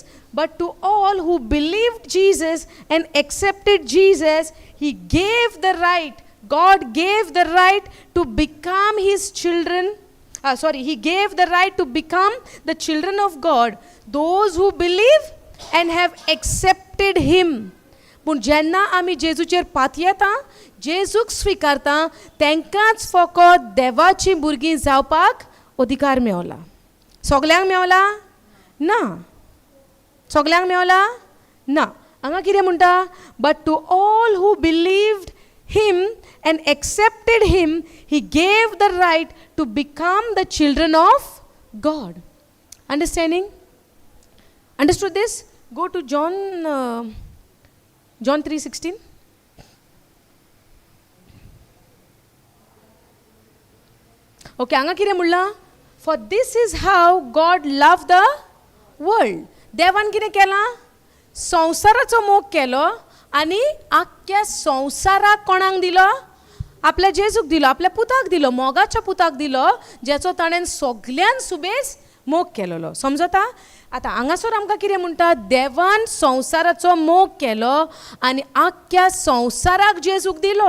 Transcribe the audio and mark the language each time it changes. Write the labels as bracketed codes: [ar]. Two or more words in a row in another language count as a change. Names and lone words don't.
[en] But to all who believed Jesus and accepted Jesus, he gave the right. God gave the right to become his children. He gave the right to become the children of God. Those who believe and have accepted him. [kok] पूण जेन्ना आमी जेजूचेर पात येता, जेजूक स्विकारता, तांकांच फकत देवाची भुरगीं जावपाक अधिकार मेवला. सगल्यांक मेवला? ना. सगल्यांक मेवला? ना. हांगा कितें म्हणटा? [en] But to all who believed him and accepted him, he gave the right to become the children of God. Understanding? Understood this? Go to John 3:16. [kok] Okay, हांगा कितें म्हणलां? [en] For this is how God loved the world. [kok] देवान कितें केलां? संवसाराचो मोग केलो आनी आख्ख्या संवसाराक कोणाक दिलो? आपल्या जेजूक दिलो, आपल्या पुताक दिलो, मोगाच्या पुताक दिलो, जेचो ताणें सगळ्यान सुबेज मोग केलेलो. समजता? आतां हांगासर आमकां कितें म्हणटा? देवान संवसाराचो मोग केलो आनी आख्ख्या संवसाराक जेजूक दिलो.